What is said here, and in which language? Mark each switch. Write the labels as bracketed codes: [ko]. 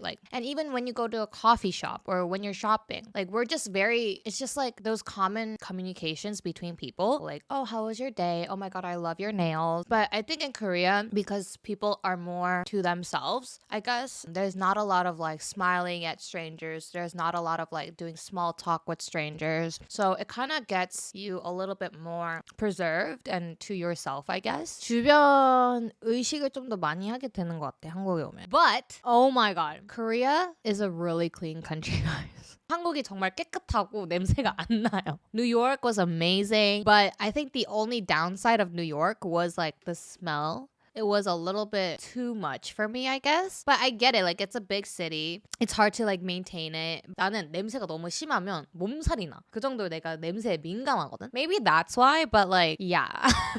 [en] Like, and even when you go to a coffee shop or when you're shopping, like we're just it's just like those common communications between people. Like, oh, how was your day? Oh my God, I love your nails. smiles. But I think in Korea, because people are more to themselves, I guess, there's not a lot of like smiling at strangers. There's not a lot of like doing small talk with strangers. So it kind of gets you a little bit more preserved and to yourself, I guess. [ko] 주변 의식을 좀 더 많이 하게 되는 것 같아, 한국에 오면. [en] But, oh my god, Korea is a really clean country, guys. [ko] 한국이 정말 깨끗하고 냄새가 안 나요. [en] New York was amazing, but I think the only downside of New York was like the smell. It was a little bit too much for me, I guess. But I get it. Like, it's a big city. It's hard to like maintain it. [ko] 나는 냄새가 너무 심하면 몸살이 나. 그 정도로 내가 냄새에 민감하거든. [en] Maybe that's why, but like, yeah.